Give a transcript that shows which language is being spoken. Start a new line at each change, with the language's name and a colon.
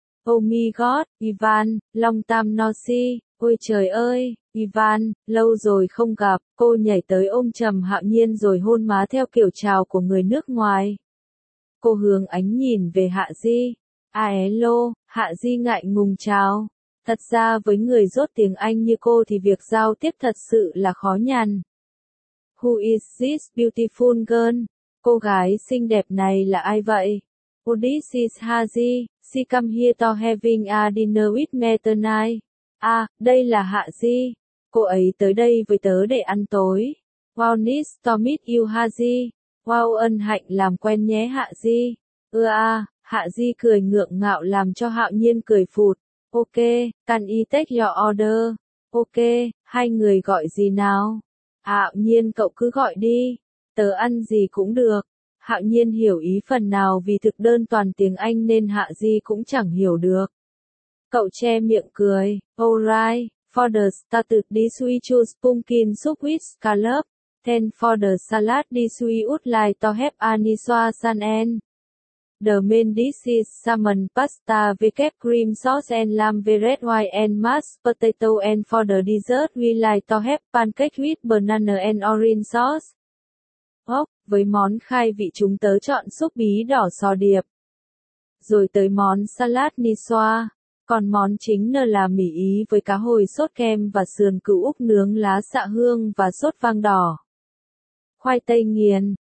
English: Oh my god, Ivan, long time no see,
Vietnamese: ôi trời ơi, Ivan, lâu rồi không gặp, cô nhảy tới ôm chầm Hạo Nhiên rồi hôn má theo kiểu chào của người nước ngoài. Cô hướng ánh nhìn về Hạ Di, alo, Hạ Di ngại ngùng chào. Thật ra với người rốt tiếng Anh như cô thì việc giao tiếp thật sự là khó nhằn.
English: Who is this beautiful girl?
Vietnamese: Cô gái xinh đẹp này là ai vậy?
English: Oh, this is Hazi. She come here to having a dinner with me tonight.
Vietnamese: À, đây là Hạ Di. Cô ấy tới đây với tớ để ăn tối.
English: Wow, nice to meet you, Hazi.
Vietnamese: Wow, ân hạnh làm quen nhé, Hạ Di. Hạ Di cười ngượng ngạo làm cho Hạo Nhiên cười phụt.
English: Ok, can I take your order? Ok,
Vietnamese: hai người gọi gì nào? Hạo Nhiên cậu cứ gọi đi, tớ ăn gì cũng được. Hạo Nhiên hiểu ý phần nào vì thực đơn toàn tiếng Anh nên Hạ Di cũng chẳng hiểu được. Cậu che miệng cười, alright,
English: for the starter, this we choose pumpkin soup with scallop. Then for the salad, this we would like to have anisoisan and the main dish is salmon pasta with cream sauce and lamb with red wine and mashed potato. And for the dessert, we like to have pancake with banana and orange sauce.
Vietnamese: Oh, với món khai vị chúng tớ chọn súp bí đỏ sò điệp. Rồi tới món salad nisoa. Còn món chính nơ là mì Ý với cá hồi sốt kem và sườn cừu Úc nướng lá xạ hương và sốt vang đỏ. Khoai tây nghiền.